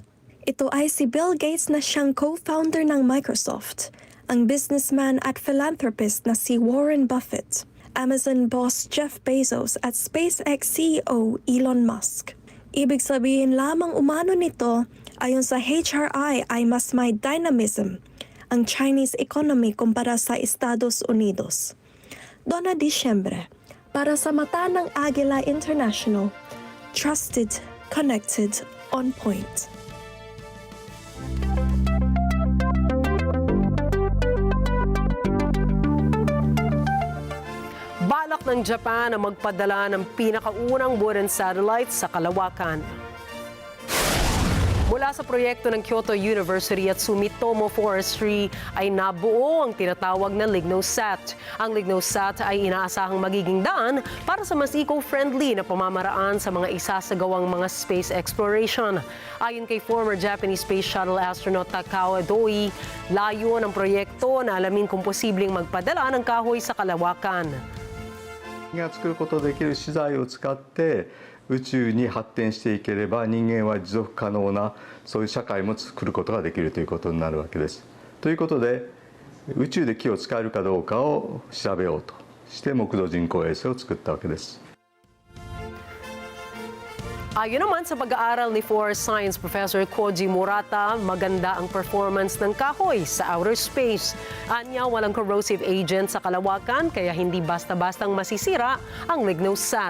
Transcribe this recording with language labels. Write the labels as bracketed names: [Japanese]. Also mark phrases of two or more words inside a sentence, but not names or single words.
[Filipino] Ito ay si Bill Gates na siyang co-founder ng Microsoft, ang businessman at philanthropist na si Warren Buffett, Amazon boss Jeff Bezos at SpaceX CEO Elon Musk. Ibig sabihin lamang umano nito, ayon sa HRI ay mas may dynamism ang [English] Chinese economy [Filipino] kumpara sa Estados Unidos. Donna Disyembre para sa mata ng Agila International. [English] Trusted, connected, on point. [Filipino] Balak ng Japan na magpadala ng pinakaunang wooden satellite sa kalawakan. Mula sa proyekto ng Kyoto University at Sumitomo Forestry ay nabuo ang tinatawag na LignoSat. Ang LignoSat ay inaasahang magiging daan para sa mas eco-friendly na pamamaraan sa mga isasagawang mga [English] space exploration. [Filipino] Ayon kay [English] former Japanese Space Shuttle astronaut [Filipino] Takao Doi, layo ng proyekto na alamin kung posibleng magpadala ng kahoy sa kalawakan. [Japanese] が作ることできる資材を使って宇宙に発展していければ人間は持続可能なそういう社会も作ることができるということになるわけです。ということで宇宙で木を使えるかどうかを調べようとして木造人工衛星を作ったわけです。 [Filipino] Ayon naman sa pag-aaral ni Forest Science Professor Koji Murata, maganda ang performance ng kahoy sa [English] outer space. [Filipino] Anya, walang [English] corrosive agent [Filipino] sa kalawakan kaya hindi basta-bastang masisira ang LignoSat.